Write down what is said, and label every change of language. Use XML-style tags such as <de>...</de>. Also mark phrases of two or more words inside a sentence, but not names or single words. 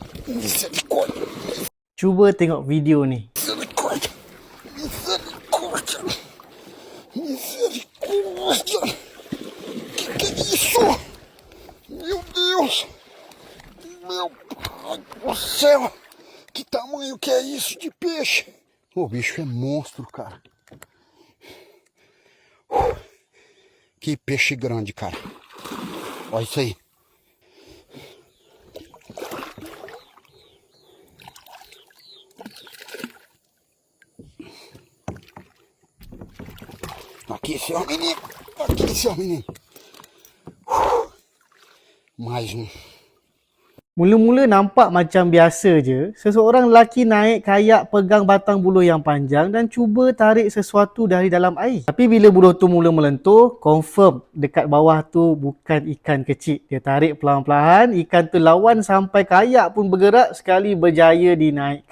<pt>Misericórdia.</pt> <ms>Cuba tengok video ni.</ms> <pt>Misericórdia. Misericórdia. Misericórdia. Que é isso? Meu Deus. Meu pai do céu. Que tamanho que é isso de peixe? O bicho é monstro, cara. Que peixe grande, cara. Olha isso aí. Aqui, seu menino. Aqui, seu menino. Mais um.</pt> <ms>Mula-mula nampak macam biasa je, seseorang lelaki naik kayak pegang batang buluh yang panjang dan cuba tarik sesuatu dari dalam air. Tapi bila buluh tu mula melentur, confirm dekat bawah tu bukan ikan kecil. Dia tarik perlahan-lahan, ikan tu lawan sampai kayak pun bergerak sekali berjaya dinaikkan.</ms>